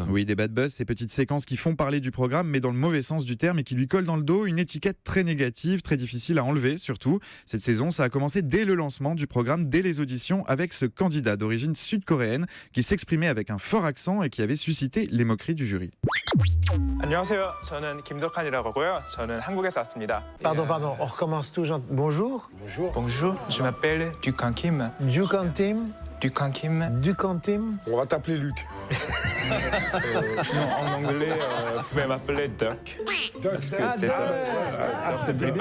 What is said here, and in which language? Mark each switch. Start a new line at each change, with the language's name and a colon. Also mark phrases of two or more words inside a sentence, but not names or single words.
French: Oui, des
English: bad buzz,
French: ces petites séquences qui font parler du programme, mais dans le mauvais sens du terme et qui lui collent dans le dos une étiquette très négative, très difficile à enlever surtout. Cette saison, ça a commencé dès le lancement du programme, dès les auditions, avec ce candidat d'origine sud-coréenne qui s'exprimait avec un fort accent et qui avait suscité les moqueries du jury.
Korean: 안녕하세요. 저는 김덕환이라고 하고요. 저는 한국에서 왔습니다.
French: Pardon, on recommence tout. Bonjour. Bonjour, je m'appelle Dukan Kim. Dukan Tim. Dukan Kim. On va t'appeler Luc. Sinon, en anglais, vous pouvez m'appeler Duck. Parce que c'est plus